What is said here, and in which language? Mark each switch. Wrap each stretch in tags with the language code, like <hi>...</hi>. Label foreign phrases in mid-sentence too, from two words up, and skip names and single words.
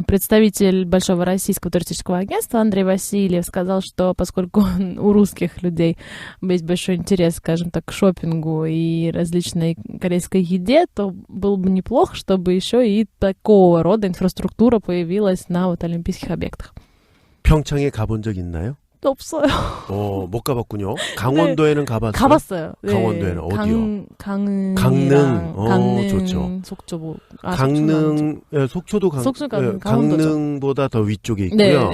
<ru>Представитель Большого российского туристического агентства Андрей Васильев сказал, что поскольку у русских людей есть большой интерес, скажем так, к шопингу и различной корейской еде, то было бы неплохо, чтобы еще и такого рода инфраструктура появилась на вот олимпийских объектах.</ru> <ko>평창에 가본 적 있나요? 없어요. 못 가봤군요. 강원도에는 가봤어요? 가봤어요. 네. 강원도에는 어디요? 강릉. 강릉. 좋죠. 속초. 강릉, 속초도 강릉보다 더 위쪽에 있고요.</ko>